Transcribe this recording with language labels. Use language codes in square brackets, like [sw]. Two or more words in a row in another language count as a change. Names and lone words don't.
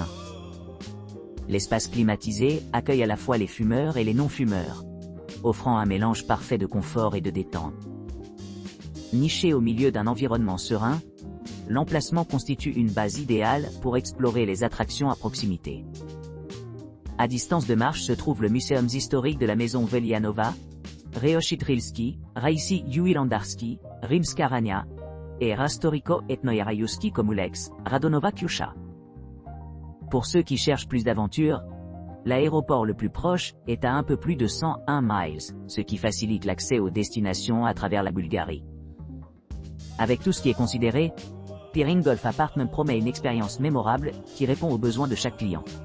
[fr] L'espace climatisé accueille à la fois les fumeurs et les non-fumeurs, offrant un mélange parfait de confort et de détente. Niché au milieu d'un environnement serein, l'emplacement constitue une base idéale pour explorer les attractions à proximité. À distance de marche se trouve le muséum historique de la maison Velianova, Reoshitrilski, Raisi Juilandarski, Rimska Rania, et Rastoriko Etnoyarajuski Komulex, Radonova Kiusha. Pour ceux qui cherchent plus d'aventure, l'aéroport le plus proche est à un peu plus de 101 miles, ce qui facilite l'accès aux destinations à travers la Bulgarie. Avec tout ce qui est considéré, Pirin Golf Appartement promet une expérience mémorable qui répond aux besoins de chaque client.